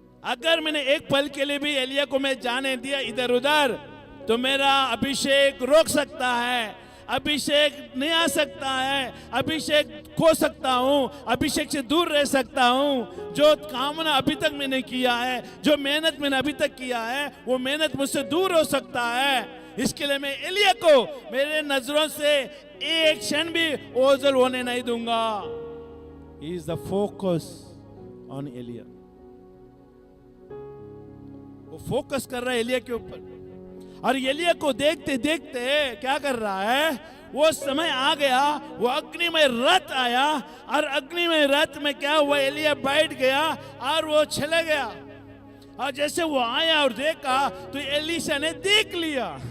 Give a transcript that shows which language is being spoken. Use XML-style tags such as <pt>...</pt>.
<hi>अगर मैंने एक पल के लिए भी एलिया को मैं जाने दिया इधर उधर, तो मेरा अभिषेक रोक सकता है, अभिषेक नहीं आ सकता है, अभिषेक खो सकता हूं, अभिषेक से दूर रह सकता हूं। जो कामना अभी तक मैंने किया है, जो मेहनत मैंने अभी तक किया है, वो मेहनत मुझसे दूर हो सकता है। इसके लिए मैं एलिया को मेरे नजरों से एक क्षण भी ओझल होने नहीं दूंगा।</hi> <en>He is the focus on एलिया।</en> <hi>वो फोकस कर रहा है एलिया के ऊपर, और एलिया को देखते देखते क्या कर रहा है? वो समय आ गया, वो अग्निमय रथ आया, और अग्निमय रथ में क्या हुआ? एलिया बैठ गया और वो चला गया। और जैसे वो आया और देखा तो एलीशा ने देख लिया।</hi>